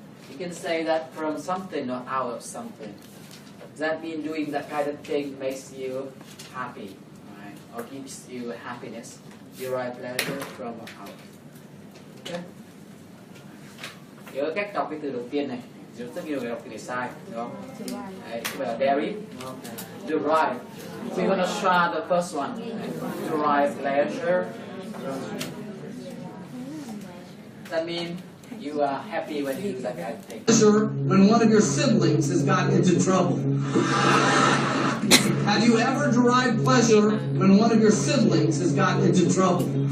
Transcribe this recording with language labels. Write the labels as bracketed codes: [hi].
[en] You can say that from something or out of something. Does that mean doing that kind of thing makes you happy, right? Or gives you happiness? Derive pleasure from out. Okay. [vi] Nhớ cách đọc cái từ đầu tiên này. Rất nhiều người đọc từ này sai, đúng không? Đấy, cái là derive, đúng không? Derive. [en] We're gonna try the first one. Derive pleasure. That means you are happy when you do that kind of thing. Pleasure when one of your siblings has gotten into trouble. Have you ever derived pleasure when one of your siblings has gotten into trouble?